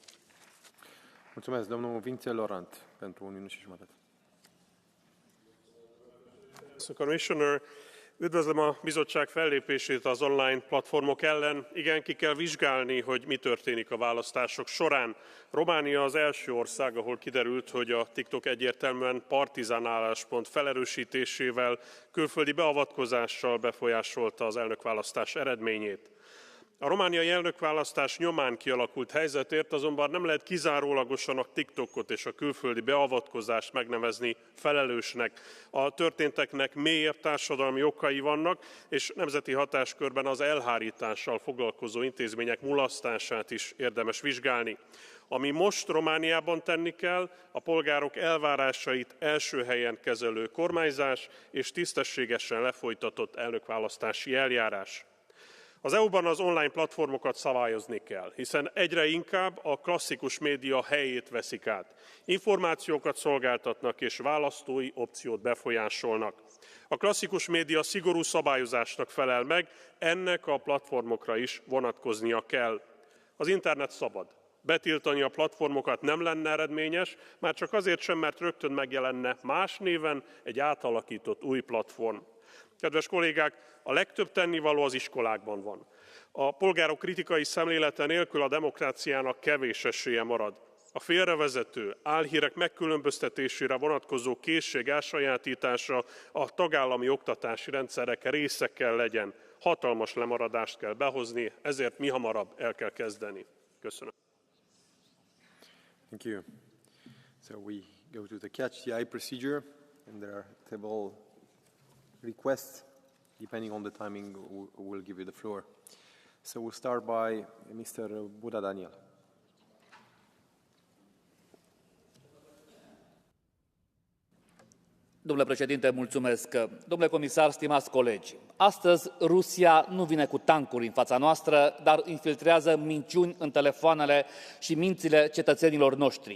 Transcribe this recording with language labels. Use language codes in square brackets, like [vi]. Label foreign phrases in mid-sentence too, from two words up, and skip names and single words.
[ro] Mulțumesc, domnul Vince Laurent, pentru 1 minut și jumătate. [hu] Commissioner, üdvözlöm a bizottság fellépését az online platformok ellen. Igen, ki kell vizsgálni, hogy mi történik a választások során. Románia az első ország, ahol kiderült, hogy a TikTok egyértelműen partizán álláspont felerősítésével, külföldi beavatkozással befolyásolta az elnökválasztás eredményét. A romániai elnökválasztás nyomán kialakult helyzetért azonban nem lehet kizárólagosan a TikTokot és a külföldi beavatkozást megnevezni felelősnek. A történteknek mélyebb társadalmi okai vannak, és nemzeti hatáskörben az elhárítással foglalkozó intézmények mulasztását is érdemes vizsgálni. Ami most Romániában tenni kell, a polgárok elvárásait első helyen kezelő kormányzás és tisztességesen lefolytatott elnökválasztási eljárás. Az EU-ban az online platformokat szabályozni kell, hiszen egyre inkább a klasszikus média helyét veszik át. Információkat szolgáltatnak és választói opciót befolyásolnak. A klasszikus média szigorú szabályozásnak felel meg, ennek a platformokra is vonatkoznia kell. Az internet szabad. Betiltani a platformokat nem lenne eredményes, már csak azért sem, mert rögtön megjelenne más néven egy átalakított új platform. Kedves kollégák, a legtöbb tennivaló az iskolákban van. A polgárok kritikai szemlélete nélkül a demokráciának kevés esélye marad. A félrevezető, álhírek megkülönböztetésére vonatkozó készség elsajátítása a tagállami oktatási rendszerek része kell legyen. Hatalmas lemaradást kell behozni, ezért mihamarabb el kell kezdeni. Köszönöm. [en] Thank you. So we go to the catch the eye procedure, and there are several requests. Depending on the timing, we'll give you the floor. So we'll start by Mr. Buda Daniel. [ro] Domnule președinte, mulțumesc. Domnule comisar, stimați colegi, astăzi Rusia nu vine cu tancuri în fața noastră, dar infiltrează minciuni în telefoanele și mințile cetățenilor noștri.